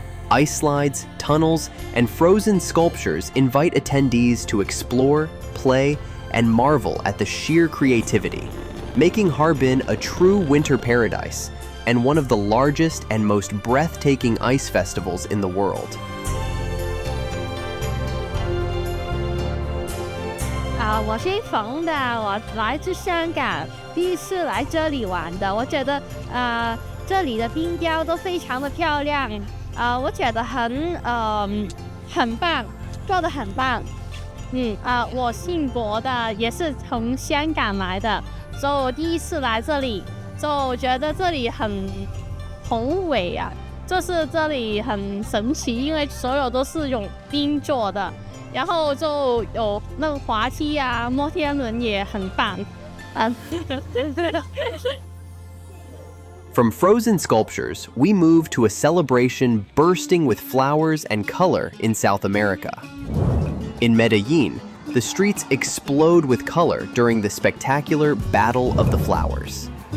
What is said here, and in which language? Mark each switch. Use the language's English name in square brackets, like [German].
[English] Ice slides, tunnels, and frozen sculptures invite attendees to explore, play, and marvel at the sheer creativity, making Harbin a true winter paradise and one of the largest and most breathtaking ice festivals in the world. [Chinese] 我是冯的，我来自香港，第一次来这里玩的。我觉得这里的冰雕都非常的漂亮，我觉得很棒，做得很棒。我姓博的，也是从香港来的，所以我第一次来这里，就觉得这里很宏伟啊，就是这里很神奇，因为所有都是用冰做的，然后就有那个滑梯啊、摩天轮也很棒， [English] From frozen sculptures, we move to a celebration bursting with flowers and color in South America. In Medellin, the streets explode with color during the spectacular Battle of the Flowers.